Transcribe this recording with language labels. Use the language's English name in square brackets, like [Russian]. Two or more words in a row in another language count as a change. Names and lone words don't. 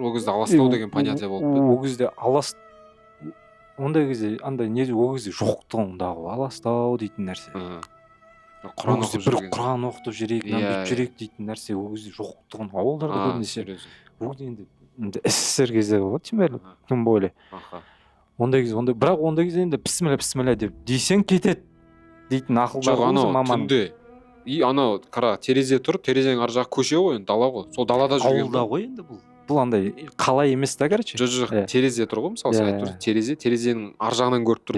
[Kazakh] Ол кезде аластау деген понятие болып па? Ол кезде ондай кезде андай не ол кезде жоқтығындағы аластау дейтін нәрсе. Құран оқытып жүрейік, бүйтіп жүрейік дейтін нәрсе ол кезде жоқтығын ауылдарда көбінесе. Ол енді СССР кезде ғой, [Russian] тем более, тем более. [Kazakh] Ондай кезде ондай, бірақ ондай кезде енді бісміллә деп дейсең кетеді дейтін ақылдар өзі маманың. Түнде. И анау қара терезе тұр, терезенің ар жағы көше ғой, дала ғой. Сол далада жүрген. Ауылда ғой енді бұл. Бұл андай қала емес та, короче. Жоқ, терезе тұр ғой, мысалы сен айтып терезе, терезенің ар жағынан көріп тұр.